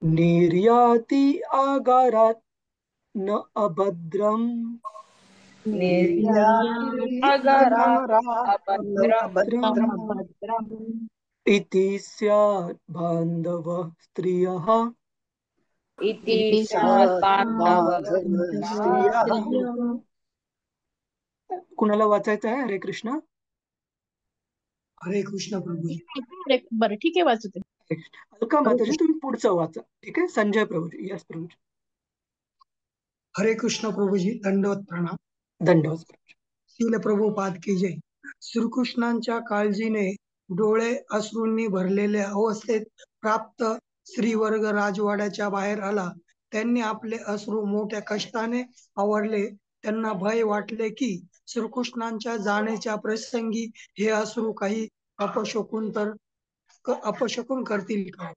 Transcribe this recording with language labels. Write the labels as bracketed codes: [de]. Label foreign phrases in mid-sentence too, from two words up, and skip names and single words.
[sa] निर्याती आगारात न अभद्रम निर्यागारा अभद्रम अभद्रम इति स्यात् बांधव स्त्रियः इति स्यात् बांधव स्त्रियः. [mr] कुणाला वाचायचं आहे हरे कृष्ण? हरे कृष्ण प्रभू. बरं ठीक आहे, वाचते. अलका माताजी तुम्ही पुढचं वाचा. ठीक आहे. संजय प्रभूजी. यस प्रभूजी. हरे कृष्ण प्रभूजी. दंडवत प्रणाम. दंडवत प्रभूजी. [hi] शील प्रभुपाद की जय. [mr] श्रीकृष्णांच्या काळजीने डोळे अश्रूंनी भरलेल्या अवस्थेत प्राप्त श्रीवर्ग राजवाड्याच्या बाहेर आला. त्यांनी आपले अश्रू मोठ्या कष्टाने आवरले. त्यांना भय वाटले की श्रीकृष्णांच्या जाण्याच्या प्रसंगी हे अश्रू काही अपशकुन करतील का.